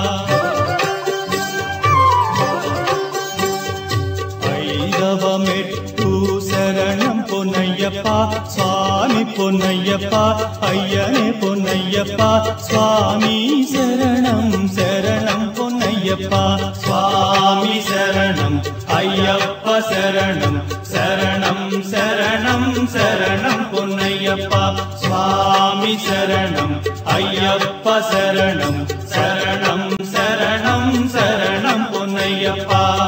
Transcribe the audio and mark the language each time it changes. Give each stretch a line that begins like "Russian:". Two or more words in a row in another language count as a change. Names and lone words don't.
Telugu: ఐదవ మెట్టు శరణం పొన్నయ్యప్ప, స్వామి పొన్నయ్యప్ప, అయ్యనే పొన్నయ్యప్ప, స్వామి శరణం శరణం పొన్నయ్యప్ప,
Tamil: பொன்னையப்பா சுவாமி சரணம் ஐயப்ப சரணம் சரணம் சரணம் சரணம் பொன்னையப்பா சுவாமி சரணம் ஐயப்ப சரணம் சரணம் சரணம் சரணம் பொன்னையப்பா